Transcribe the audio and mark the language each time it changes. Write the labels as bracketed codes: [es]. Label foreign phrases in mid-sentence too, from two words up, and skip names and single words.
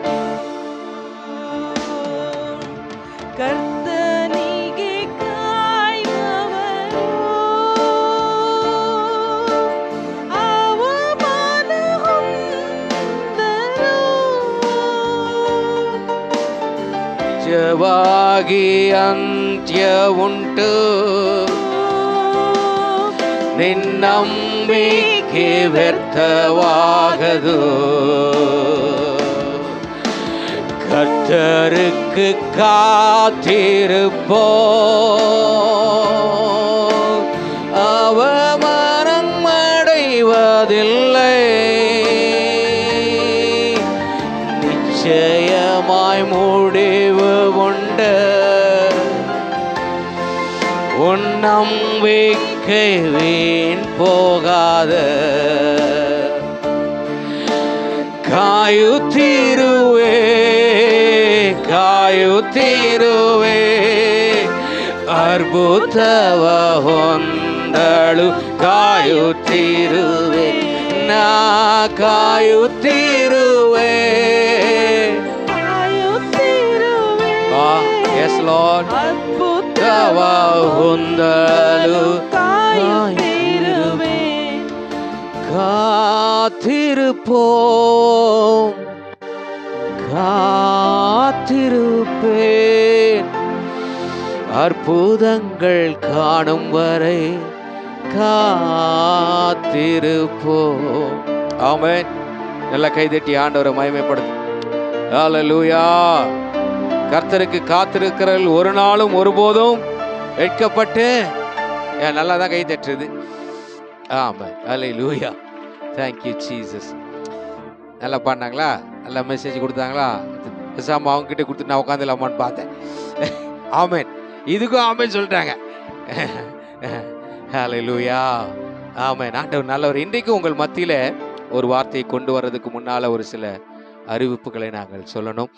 [kn] ಕರ್ತನಿಗೆ ಕಾಯುವವರು ಅವಮಾನ ಹೊಂದರು, ನಿಜವಾಗಿ ಅಂತ್ಯ ಉಂಟು, ನಿನ್ನಂಬಿಕೆ ವ್ಯರ್ಥವಾಗದು. [ta] கர்த்தருக்கு காத்திருப்போம், அவமானம் அடைவதில்லை, நிச்சயமாய் முடிவு உண்டு, உன் நம்பிக்கை வீண் போகாத. [kn] ಕಾಯುತ್ತಿರುವೆ ಕಾಯುತ್ತಿರುವೆ, ಅದ್ಭುತವ ಹೊಂದಳು ಕಾಯುತ್ತಿರುವೆ, ನಾ ಕಾಯುತ್ತಿರುವೆ. [en] Yes Lord, [kn] ಅದ್ಭುತವ ಹೊಂದಲು ಕಾಯುತ್ತಿರುವೆ. [ta] காத்திருப்போம் காத்திருப்பேன், அற்புதங்கள் காணும் வரை காத்திருப்போம். ஆமென். நல்ல கைதட்டி ஆண்டவரை மகிமைப்படுத்து. ஹல்லேலூயா. கர்த்தருக்கு காத்திருக்கிறவர்கள் ஒரு நாளும் ஒருபோதும் வெட்கப்பட்டு, நல்லா தான் கை தட்டுறது. ஆமென். ஹல்லேலூயா. [en] Thank you Jesus. [ta] நல்லா பாடினாங்களா? நல்லா மெசேஜ் கொடுத்தாங்களா? பேசாம அவங்க கிட்ட கொடுத்து நான் உட்காந்துலாமான்னு பார்த்தேன். ஆமென். இதுக்கும் ஆமென் சொல்லிட்டாங்க. ஹல்லேலூயா. ஆமென். ஆண்டவர் நல்லவர். இன்றைக்கு உங்கள் மத்தியில ஒரு வார்த்தையை கொண்டு வர்றதுக்கு முன்னால ஒரு சில அறிவிப்புகளை நாங்கள் சொல்லணும்.